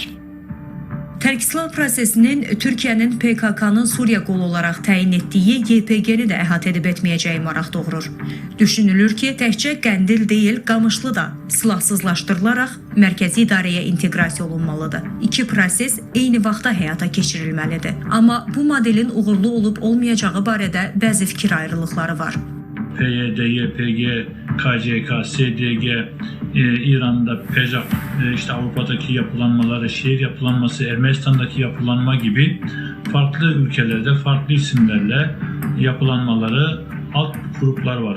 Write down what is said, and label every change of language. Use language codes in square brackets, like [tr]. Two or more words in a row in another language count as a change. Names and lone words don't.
[az] Tərk-silah prosesinin Türkiyənin PKK-nın Suriya qolu olaraq təyin etdiyi YPG-ni də əhatə edib etməyəcəyi maraq doğurur. Düşünülür ki, təkcə Qəndil deyil, Qamışlı da silahsızlaşdırılaraq mərkəzi idarəyə inteqrasiya olunmalıdır. İki proses eyni vaxtda həyata keçirilməlidir. Amma bu modelin uğurlu olub-olmayacağı barədə bəzi fikir ayrılıqları var. [tr] PYD, YPG, KCK, SDG, İran'da PEJAK, işte Avrupa'daki yapılanmaları, şehir yapılanması, Ermenistan'daki yapılanma gibi farklı ülkelerde farklı isimlerle yapılanmaları alt gruplar var.